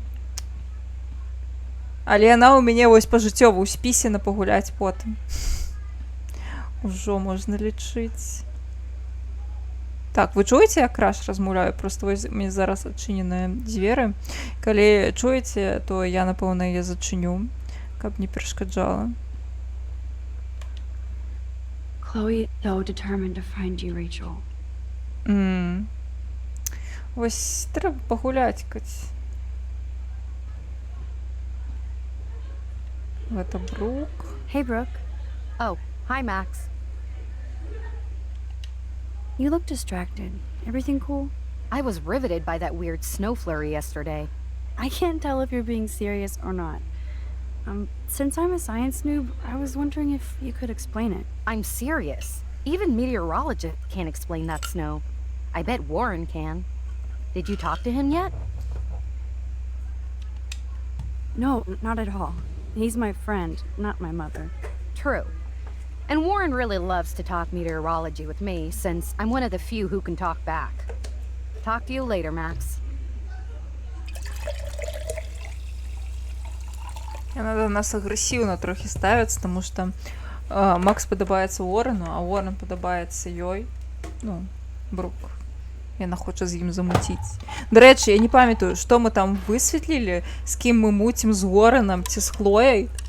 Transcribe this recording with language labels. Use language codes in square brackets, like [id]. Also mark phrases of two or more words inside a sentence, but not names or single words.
[be] Але яна ў мяне вось пажыццёва ў спісе на пагуляць потым. Ужо можна лічыць. Так, вы чуеце, я краш размаўляю? Просто вось мне зараз адчыненыя дзверы. Калі чуеце, то я, напэўна, яе зачыню, каб не перашкаджала. [en] Chloe is so determined to find you, Rachel. [be] Вось трэба пагуляць, Каць. Гэта Брук. [en] Hey, Brooke. Oh, hi, Max. You look distracted. Everything cool? I was riveted by that weird snow flurry yesterday. I can't tell if you're being serious or not. Since I'm a science noob, I was wondering if you could explain it. I'm serious. Even meteorologists can't explain that snow. I bet Warren can. Did you talk to him yet? No, not at all. He's my friend, not my mother. True. And Warren really loves to talk meteorology with me, since I'm one of the few who can talk back. Talk to you later, Max. [be] Яна да нас агрэсіўна трохі ставіцца, таму што Макс падабаецца Уоррену, а Уоррен падабаецца ёй. Ну, Брук. Яна хоча з ім замуціць. Дарэчы, я не памятаю, што мы там высветлілі, з кім мы муцім, з Уорренам ці з Хлояй.